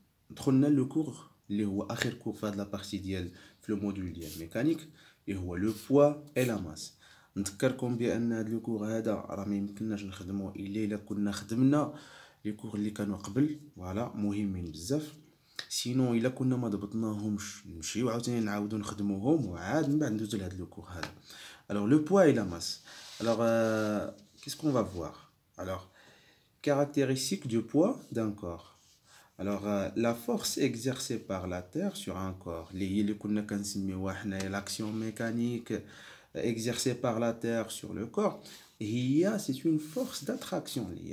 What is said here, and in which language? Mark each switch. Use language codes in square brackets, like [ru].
[ar] دخلنا le cours اللي هو آخر cours في هاد la partie ديال في le module ديال mécanique اللي هو le poids et la masse. نذكركم بأن هاد le cours هذا راه ما يمكنناش نخدموه إلا كنا خدمنا les cours اللي كانوا قبل، فوالا مهمين بزاف. سينو إلا كنا ما ضبطناهمش نمشيو عاوتاني نعاودو نخدموهم وعاد من بعد ندوزو لهاد le cours هذا. [fr] Alors le poids et la masse. Qu'est-ce qu'on va voir? Caractéristiques du poids d'un corps. La force exercée par la Terre sur un corps, l'action mécanique exercée par la Terre sur le corps, c'est une force d'attraction.